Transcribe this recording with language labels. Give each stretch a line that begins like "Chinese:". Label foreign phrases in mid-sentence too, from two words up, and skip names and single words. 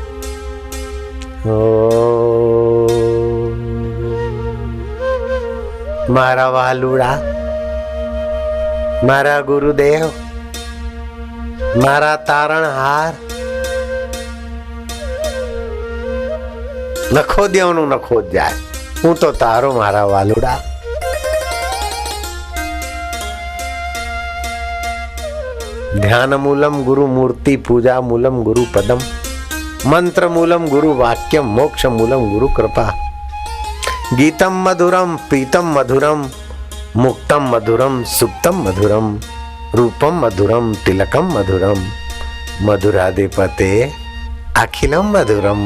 Gujarati: મારા વાલુડા, મારા ગુરુદેવ, મારા તારણહાર, न खोद्याનું ન ખોદ જાય, હું તો તારો મારા વાલુડા।
Sanskrit: ध्यान मूलम गुरु मूर्ति, पूजा मूलम गुरु पदम, मंत्र मूलम गुरु वाक्यम, मोक्ष मूलम गुरु कृपा। गीतम मधुरम पीतम मधुरम, मुक्तम मधुरम सुक्तम मधुरम, रूपम मधुरम तिलकम मधुरम, मधुराधिपते अखिलम मधुरम।